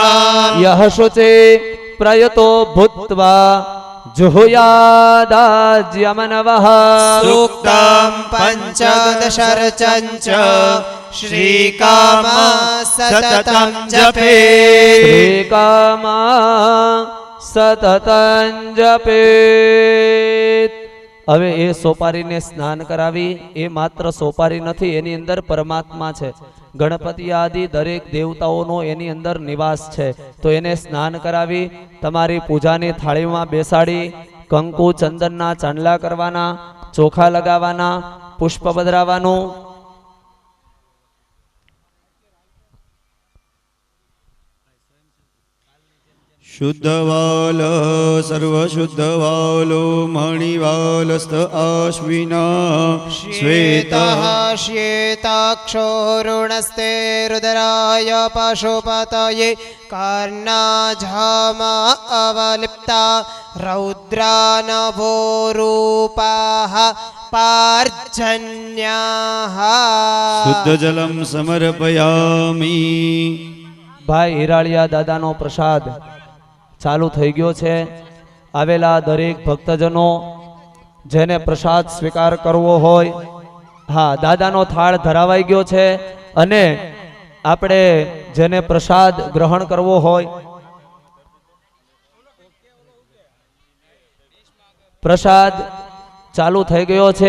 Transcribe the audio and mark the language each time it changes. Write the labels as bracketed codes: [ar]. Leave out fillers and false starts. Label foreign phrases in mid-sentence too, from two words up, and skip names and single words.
[sa] यः शुचे प्रयतो भूत्वा जुहुयादाज्यमनवः सूक्तं पञ्चदशरचं च श्रीकामा सततं जपेत् श्रीकामा सततं जपेत. [gu] હવે એ સોપારીને સ્નાન કરાવી એ માત્ર સોપારી નથી, એની અંદર પરમાત્મા છે. ગણપતિ આદિ દરેક દેવતાઓનો એની અંદર નિવાસ છે. તો એને સ્નાન કરાવી તમારી પૂજાની થાળીમાં બેસાડી કંકુ ચંદનના ચાંદલા કરવાના, ચોખા લગાવવાના, પુષ્પ પધરાવવાનું. [sa] शुद्धवाल सर्वशुद्धवालो मणिवालस्त आश्विना श्वेतः श्वेताक्षोरुणस्ते रुद्राय पशुपतये कर्णाझामा अवलिप्ता रौद्रानभोरूपाः पार्जन्याः शुद्ध जलम समर्पयामि. [gu] ભાઈ હિરાળિયા દાદાનો પ્રસાદ ચાલુ થઈ ગયો છે. આવેલા દરેક ભક્તજનો જેને પ્રસાદ સ્વીકાર કરવો હોય, હા, દાદાનો થાળ ધરાવાઈ ગયો છે. અને આપણે જેને પ્રસાદ ગ્રહણ કરવો હોય, પ્રસાદ ચાલુ થઈ ગયો છે.